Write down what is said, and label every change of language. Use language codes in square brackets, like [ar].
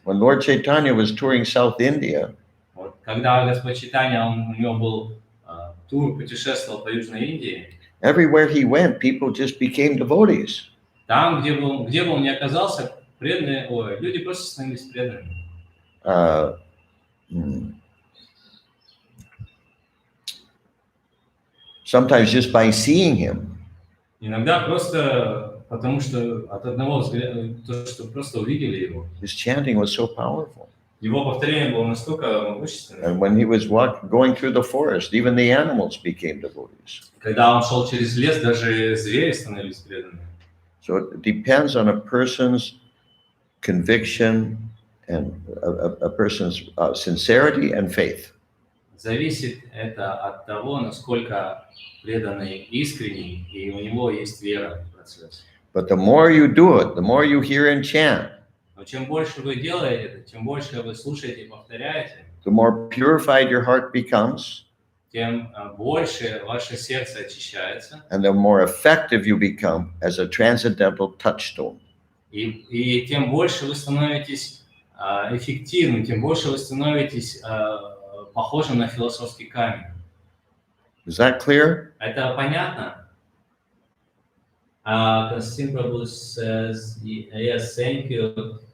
[en] When Lord Chaitanya was touring South India, [ru] Вот, когда Господь Чайтанья, у него был тур, путешествовал по Южной Индии, [en] everywhere he went, people just became devotees. [ru] там, где бы он ни оказался, люди просто становились преданными. [en] Sometimes just by seeing him, [ru] Иногда просто потому, что от одного взгляда, то, что просто увидели его. [en] his chanting was so powerful. [ru] Его повторение было настолько могущественным. [en] And when he was going through the forest, even the animals became devotees. [ru] Когда он шел через лес, даже звери становились преданными. [en] So it depends on a person's conviction and a person's sincerity and faith. [ru] Зависит это от того, насколько преданный искренний, и у него есть вера в процесс. [en] But the more you do it, the more you hear and chant, [ru] Но чем больше вы делаете это, чем больше вы слушаете и повторяете, [en] the more purified your heart becomes, [ru] тем больше ваше сердце очищается, [en] and the more effective you become as a transcendental touchstone. [ru] и тем больше вы становитесь эффективным, тем больше вы становитесь похожим на философский камень. [en] Is that clear? [ru] Это понятно? [en] Константин Прабhu says, yes, thank you.